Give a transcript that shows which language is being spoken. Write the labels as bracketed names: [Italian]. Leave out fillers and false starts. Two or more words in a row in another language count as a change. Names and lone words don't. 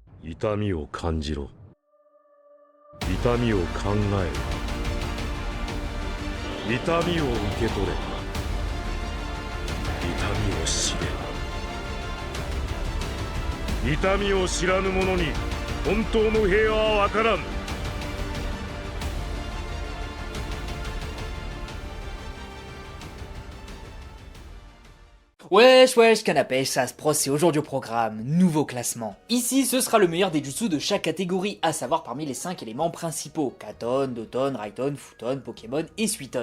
[Japanese] 痛みを感じろ。痛みを考えろ。痛みを受け取れ。痛みを知れ。痛みを知らぬ者に本当の平和は分からん。 [French] Wesh wesh canapé, ça se pro, c'est aujourd'hui au programme, nouveau classement. Ici ce sera le meilleur des jutsu de chaque catégorie, à savoir parmi les 5 éléments principaux, Katon, Doton, Raiton, Futon, Pokémon et Suiton.